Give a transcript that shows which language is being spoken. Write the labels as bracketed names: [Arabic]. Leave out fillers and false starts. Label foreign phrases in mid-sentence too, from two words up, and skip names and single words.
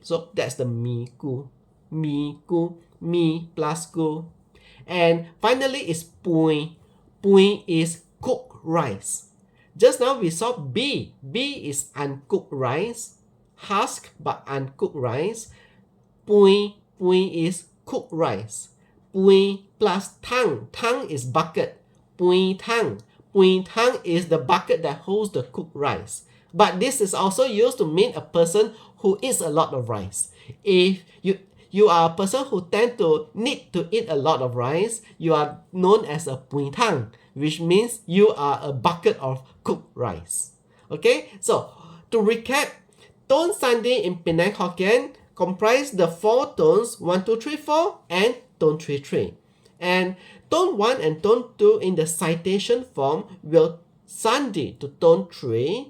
[English] So that's the miku. Miku. Mi plus gu. And finally is pui. Pui is cooked rice. Just now we saw B. B is uncooked rice. husk but uncooked rice. Pui is cooked rice. Pui plus tang. Tang is bucket. [Min Nan Chinese] Pui tang. Pui tang [English] is the bucket that holds the cooked rice. But this is also used to mean a person who eats a lot of rice. If you are a person who need to eat a lot of rice, you are known as a [Min Nan Chinese] pui tang, [English] which means you are a bucket of cooked rice. Okay, so to recap, tone SANDHI in Penang Hokkien comprise the 4 tones 1, 2, 3, 4 and tone 3, 3. And tone 1 and tone 2 in the citation form will SANDHI to tone 3.